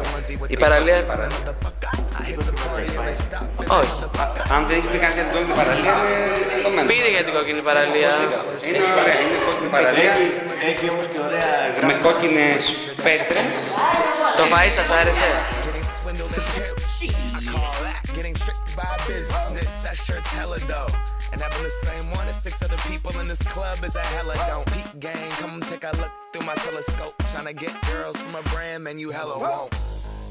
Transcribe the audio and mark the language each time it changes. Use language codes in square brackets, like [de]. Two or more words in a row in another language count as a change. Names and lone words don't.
[el] Η παραλία. Όχι. Αν δεν έχει πει κανείς για την κόκκινη παραλία, είναι το μένο. Πείτε για την κόκκινη παραλία. Είναι ωραία, είναι κόκκινη παραλία. Έχει όμως και ωραία με κόκκινες πέτρες. Το φαΐ σας άρεσε? [en] And having the same one as 6 other people in this club is a hella don't. Peep gang, come take a look through my telescope. Tryna get girls from a brand, man, you hella won't.